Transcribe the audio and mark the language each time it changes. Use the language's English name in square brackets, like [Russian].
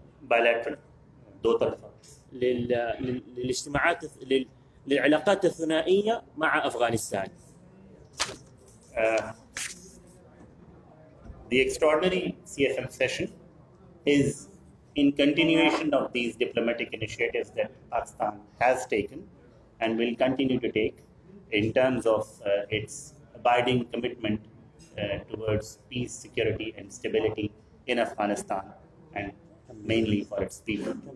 [Urdu] bilateral، دو طرفة، [Arabic] للاجتماعات للعلاقات الثنائية مع أفغانستان. [English] The extraordinary CFM session is in continuation of these diplomatic initiatives that Pakistan has taken and will continue to take in terms of its abiding commitment towards peace, security and stability in Afghanistan, and mainly for its people.